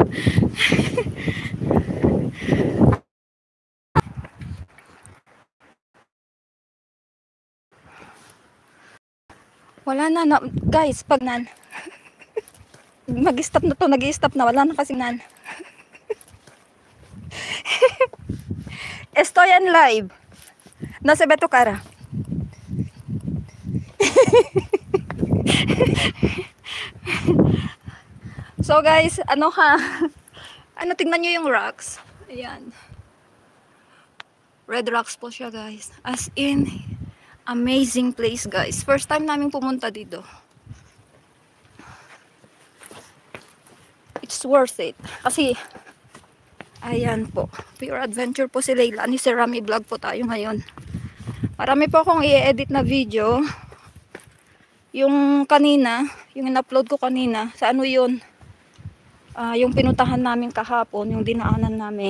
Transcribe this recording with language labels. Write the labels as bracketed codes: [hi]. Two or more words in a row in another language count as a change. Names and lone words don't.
[tl] Wala na, guys, pag mag-stop na to, nag-i-stop na, wala na kasi [es] Estoy en [tl] live. [es] No se ve tu cara. [tl] So guys, ano ha? Ano, tingnan nyo yung rocks. Ayan. Red rocks po siya guys. [en] As in, amazing place guys. [tl] First time namin pumunta dito. [en] It's worth it. [tl] Kasi, ayan po. [en] Pure adventure [tl] po si Leila. Ni Sir Rami vlog po tayo ngayon. Marami po akong i-edit na video. Yung kanina, yung in-upload ko kanina, sa ano yun? Yung pinuntahan namin kahapon, yung dinaanan namin.